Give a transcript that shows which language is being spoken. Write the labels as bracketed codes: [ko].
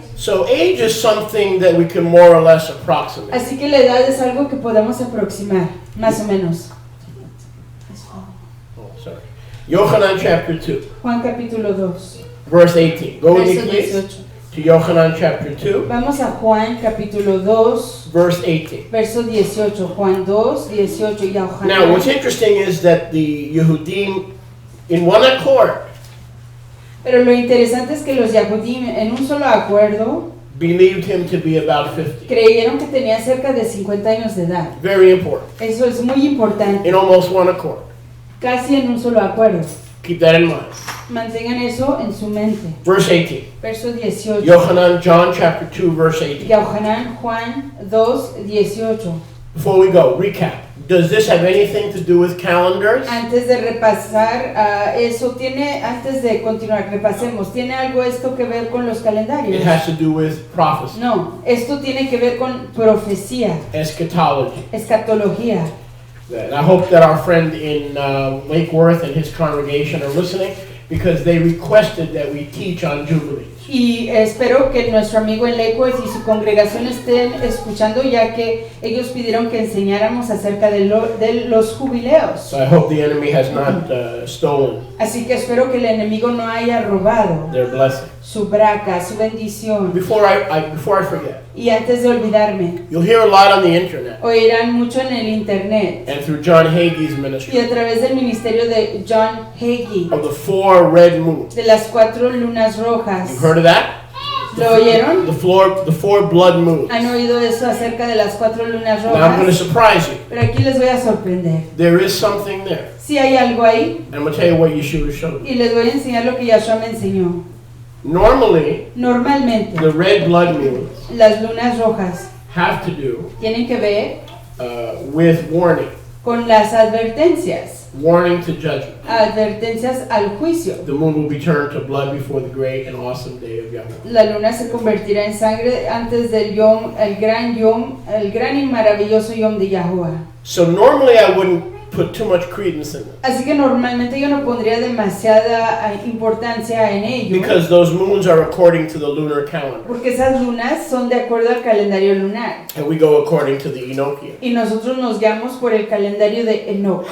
[en] So age is something that we can more or less approximate. [es] Así que la edad es algo que podemos aproximar, más o menos. [en] Oh, sorry. Yohanan chapter 2, [es] Juan capítulo 2, [en] verse 18. Go with me, [es] verso [en] please, [es] 18. [en] to Yohanan chapter 2, [es] Vamos a Juan capítulo 2, [en] verse 18. [es] verso 18. Juan 2, 18 y a [en] Now, what's [es] Juan. [en] interesting is that the Yehudim, in one accord, [es] Pero lo interesante es que los Yahudim, en un solo acuerdo, [en] believed him to be about 50. [es] creyeron que tenía cerca de 50 años de edad. [en] Very important. [es] Eso es muy importante, [en] In almost one accord. [es] casi en un solo acuerdo. [en] Keep that in mind. [es] Mantengan eso en su mente. [en] Verse 18. [es] Verso 18. [en] Yohanan, John chapter 2, verse 18. [es] Yahushua, Juan 2, 18. [en] Before we go, recap. Does this have anything to do with calendars? [es] Antes de repasar, antes de continuar, repasemos, ¿tiene algo esto que ver con los calendarios? [en] It has to do with prophecy, [es] No, esto tiene que ver con profecía, [en] eschatology. [es] escatología. [en] And I hope that our friend in Lake Worth and his congregation are listening, because they requested that we teach on Jubilee. [es] Y espero que nuestro amigo en Lakewood y su congregación estén escuchando, ya que ellos pidieron que enseñáramos acerca de los jubileos. [en] So I hope the enemy has not stolen [es] Así que espero que el enemigo no haya robado [en] their blessing. [es] su braca, su bendición. [en] Before I forget, [es] Y antes de olvidarme, [en] you'll hear a lot on the internet [es] oirán mucho en el internet [en] and through John Hagee's [es] y [en] ministry [es] a través del ministerio de John Hagee, [en] of the 4 red moons. [es] de las 4 lunas rojas. [en] You've heard of that? [es] ¿Lo oyeron? [en] The 4 blood moons. [es] ¿Han oído eso acerca de las 4 lunas [en] Now I'm going to [es] rojas? [en] surprise you. [es] Pero aquí les voy a sorprender. [en] There is something there. [es] Sí hay algo ahí [en] And I'm going to tell you what Yeshua showed me. [es] y les voy a enseñar lo que Yahshua me enseñó. [en] Normally, [es] Normalmente, [en] the red blood moons [es] las lunas rojas [en] have to do [es] tienen que ver [en] with warning. [es] con las advertencias, [en] Warning to judgment. [es] advertencias al juicio. [en] The moon will be turned to blood before the great and awesome day of Yahuwah. [es] La luna se convertirá en sangre antes del yom, el gran y maravilloso yom de Yahuwah. [en] So normally I wouldn't put too much credence in them. [es] Así que normalmente yo no pondría demasiada importancia en ello. [en] Because those moons are according to the lunar calendar. [es] Porque esas lunas son de acuerdo al calendario lunar. [en] And we go according to the Enochian. [es] Y nosotros nos guiamos por el calendario de Enoch.